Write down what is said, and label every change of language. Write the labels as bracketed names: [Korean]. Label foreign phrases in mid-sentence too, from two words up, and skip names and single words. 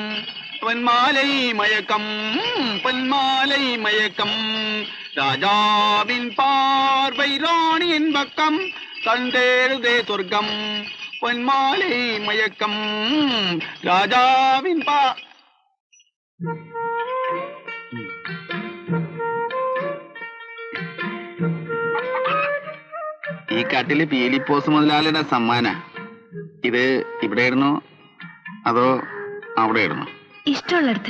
[Tamil] பொன்மாலை மயக்கம் பொன்மாலை மயக்கம் ராஜாவின் பார்வை ராணியின் பக்கம் தந்தேடுதே சொர்க்கம் பொன்மாலை மயக்கம் ராஜாவின் [Malayalam] ഈ കാട്ടില് പീലിപ്പോസ് മുതലാളിയുടെ സമ്മാന. ഇത് ഇവിടെ ഇടുന്നോ അതോ അവിടെ ഇടുന്നോ? ഇഷ്ടമുള്ളടത്ത്.